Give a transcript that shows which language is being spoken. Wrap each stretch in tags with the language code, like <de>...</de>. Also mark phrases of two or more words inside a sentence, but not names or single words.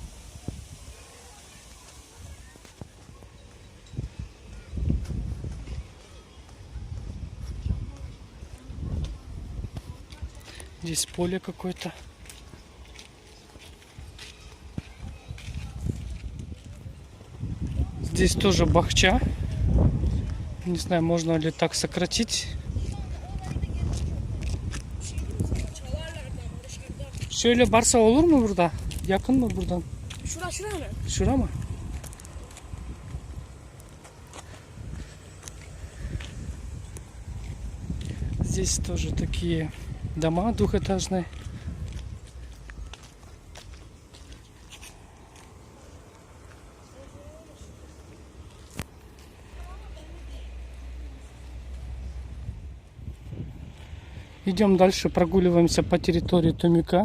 <ru>Здесь поле какое-то. Здесь тоже бахча. Не знаю, можно ли так сократить.</ru> <crh>Şöyle Barsa olur mu burada? Yakın mı buradan? Şura mı? Şura mı?</crh> <ru>Здесь тоже такие дома двухэтажные. Идем дальше, прогуливаемся по территории Тумика.</ru>